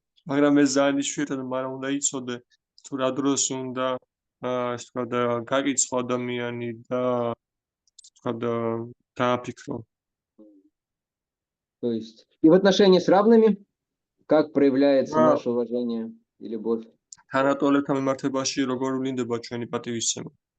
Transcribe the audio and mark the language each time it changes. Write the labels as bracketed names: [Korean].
[Georgian] მაგრამ ეს ძალიან იშვიათად, მაგრამ უნდა იცოდე, თუ რა დროს უნდა ასე ვთქვათ, გაკიცხო ადამიანი და ასე ვთქვათ, დააფიქრო. [Russian] То есть и в отношении с равными, как проявляется Да. наше уважение и любовь. [Georgian] თანატოლებთან მიმართებაში როგორ ვლინდება ჩვენი პატივისცემა?